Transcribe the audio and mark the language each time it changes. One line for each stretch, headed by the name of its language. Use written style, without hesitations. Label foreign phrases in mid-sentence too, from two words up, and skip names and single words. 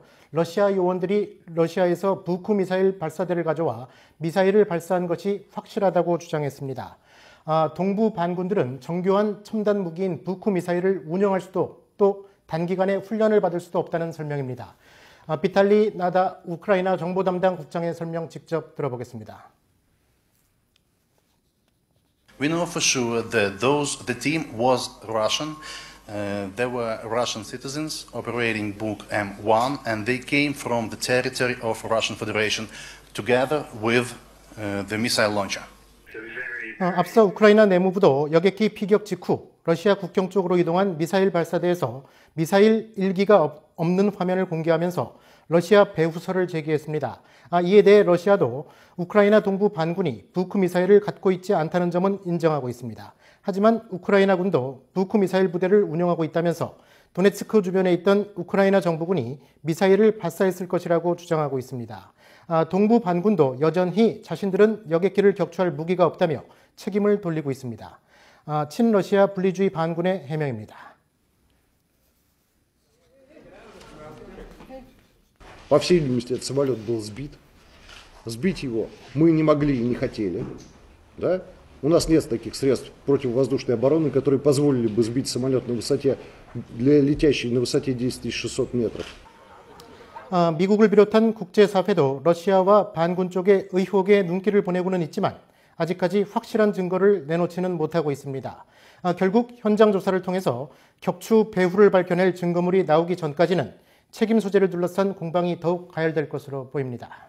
Korean: 러시아 요원들이 러시아에서 부쿠 미사일 발사대를 가져와 미사일을 발사한 것이 확실하다고 주장했습니다. 동부 반군들은 정교한 첨단 무기인 부쿠 미사일을 운영할 수도 또 단기간에 훈련을 받을 수도 없다는 설명입니다. 비탈리 나다 우크라이나 정보 담당 국장의 설명 직접 들어보겠습니다.
English: We know for sure that the team was Russian. They were Russian citizens operating Buk M1, and they came from the territory of Russian Federation together with the missile launcher.
Korean: 앞서 우크라이나 내무부도 여객기 피격 직후 러시아 국경 쪽으로 이동한 미사일 발사대에서 미사일 일기가 없는 화면을 공개하면서 러시아 배후설을 제기했습니다. 이에 대해 러시아도 우크라이나 동부 반군이 부쿠 미사일을 갖고 있지 않다는 점은 인정하고 있습니다. 하지만 우크라이나 군도 부쿠 미사일 부대를 운영하고 있다면서 도네츠크 주변에 있던 우크라이나 정부군이 미사일을 발사했을 것이라고 주장하고 있습니다. 동부 반군도 여전히 자신들은 여객기를 격추할 무기가 없다며 책임을 돌리고 있습니다. 친러시아 분리주의 반군의 해명입니다.
Russian: По всей видимости, этот самолет был сбит. Сбить его мы не могли и не хотели. Да? У нас нет таких средств противовоздушной обороны, которые позволили бы сбить самолет на высоте, летящий на высоте 10 600 метров.
Korean: 미국을 비롯한 국제사회도 러시아와 반군 쪽에 의혹의 눈길을 보내고는 있지만 아직까지 확실한 증거를 내놓지는 못하고 있습니다. 결국 현장 조사를 통해서 격추 배후를 밝혀낼 증거물이 나오기 전까지는 책임 소재를 둘러싼 공방이 더욱 가열될 것으로 보입니다.